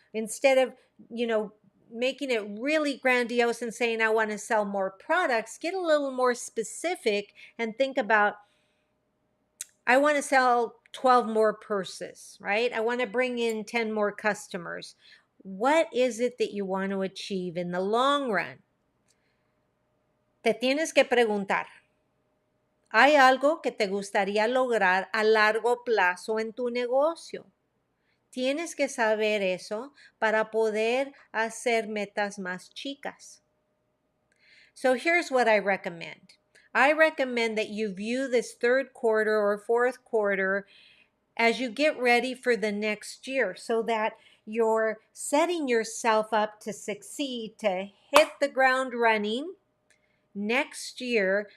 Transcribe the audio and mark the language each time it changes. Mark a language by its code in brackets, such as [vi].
[en] Instead of, making it really grandiose and saying, I want to sell more products, get a little more specific and think about, I want to sell 12 more purses, right? I want to bring in 10 more customers. What is it that you want to achieve in the long run? [es] Te tienes que preguntar, ¿hay algo que te gustaría lograr a largo plazo en tu negocio? Tienes que saber eso para poder hacer metas más chicas. [en] So here's what I recommend. I recommend that you view this third quarter or fourth quarter as you get ready for the next year so that you're setting yourself up to succeed, to hit the ground running next year.